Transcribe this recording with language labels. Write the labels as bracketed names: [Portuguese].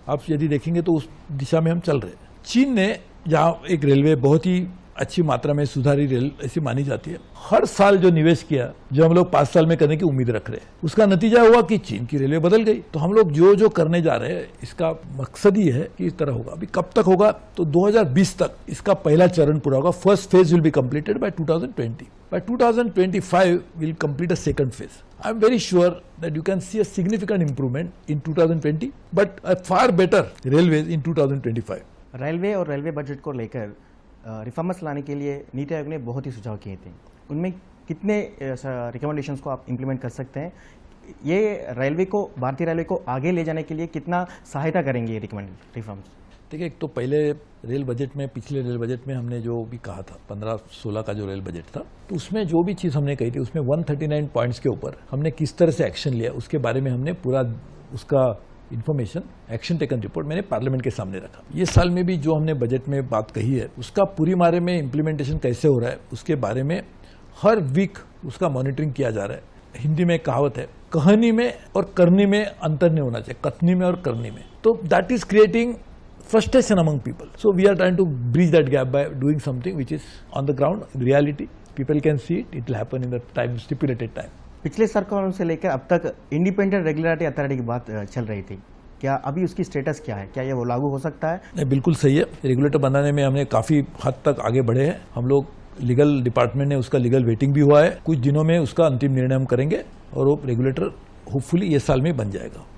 [Hindi] आप यदि देखेंगे तो उस दिशा में हम चल रहे हैं। चीन ने जहाँ एक रेलवे बहुत ही अच्छी मात्रा में सुधारी रेल ऐसी मानी जाती है, हर साल जो निवेश किया जो हम लोग 5 साल में करने की उम्मीद रख रहे हैं, उसका नतीजा हुआ कि चीन की रेलवे बदल गई। तो हम लोग जो करने जा रहे हैं इसका मकसद ही है कि इस तरह होगा। अभी कब तक होगा तो 2020 तक इसका पहला चरण पूरा होगा। [English] First phase will be completed by 2020। By 2025 we'll complete a second phase. I'm very sure that you can see a significant improvement in 2020, but a far better railways in 2025. [Hindi] Railway और रेलवे बजट को लेकर reforms लाने के लिए नीति आयोग ने बहुत ही सुझाव किए थे। उनमें कितने रिकमेंडेशंस को आप इम्प्लीमेंट कर सकते हैं? ये रेलवे को, भारतीय रेलवे को आगे ले जाने के लिए कितना सहायता करेंगे ये रिफॉर्म्स? देखिए, एक तो पहले रेल बजट में, पिछले रेल बजट में हमने जो भी कहा था 15-16 का जो रेल बजट था, तो उसमें जो भी चीज़ हमने कही थी उसमें 139 पॉइंट्स के ऊपर हमने किस तरह से एक्शन लिया उसके बारे में हमने पूरा उसका इन्फॉर्मेशन, एक्शन टेकन रिपोर्ट मैंने पार्लियामेंट के सामने रखा। ये साल में भी जो हमने बजट में बात कही है उसका पूरी बारे में इम्प्लीमेंटेशन कैसे हो रहा है उसके बारे में हर वीक उसका मॉनिटरिंग किया जा रहा है। हिंदी में कहावत है, कहनी में और करनी में अंतर नहीं होना चाहिए, कथनी में और करनी में। [English] तो that is creating frustration among people. So we are trying to bridge that gap by doing something which is on the ground, in reality. People can see it, it will happen in the time, stipulated time. [Hindi] पिछले सरकारों से लेकर अब तक independent regulatory authority की बात चल रही थी, क्या अभी उसकी स्टेटस क्या है? क्या ये वो लागू हो सकता है? नहीं, बिल्कुल सही है। रेगुलेटर बनाने में हमने काफ़ी हद तक आगे बढ़े हैं। हम लोग लीगल डिपार्टमेंट ने उसका लीगल वेटिंग भी हुआ है। कुछ दिनों में उसका अंतिम निर्णय हम करेंगे और वो रेगुलेटर होपफुली ये साल में बन जाएगा।